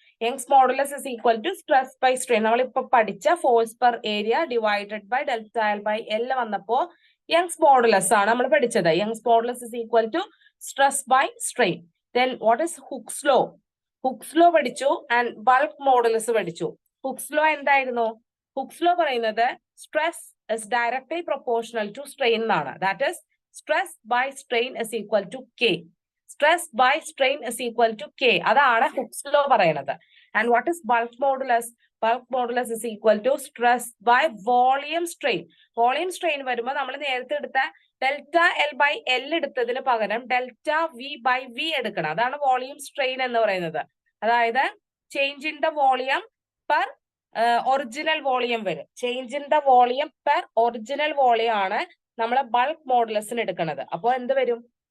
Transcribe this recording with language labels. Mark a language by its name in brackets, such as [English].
[English] Young's modulus is equal to stress by strain. [Malayalam] നമ്മളിപ്പോ പഠിച്ച force per area divided by delta L by L വന്നപ്പോ Young's modulus ആണ് നമ്മൾ പഠിച്ചത്. [English] Young's modulus is equal to stress by strain. Then what is Hooke's law? [Malayalam] Hooks law പഠിച്ചു and bulk modulus പഠിച്ചു. Hooks law എന്തായിരുന്നു? [English] Hooke's law പറയുന്നത് stress is directly proportional to strain എന്നാണ്. That is stress by strain is equal to K. Stress by strain is equal to K. [Malayalam] അതാണ് hooks law പറയുന്നത്. [English] And what is bulk modulus? Bulk modulus is equal to stress by volume strain. [Malayalam] Volume strain വരുമ്പോൾ നമ്മൾ നേരത്തെ എടുത്ത delta L by L എടുത്തതിന് പകരം delta V by V എടുക്കണം. അതാണ് വോളിയം സ്ട്രെയിൻ എന്ന് പറയുന്നത്. അതായത് [English] change in the volume per original volume [Malayalam] വരും. [English] change in the volume per original volume [Malayalam] ആണ് നമ്മളെ ബൾക്ക് മോഡുലസിന് എടുക്കുന്നത്. അപ്പോൾ എന്ത് വരും?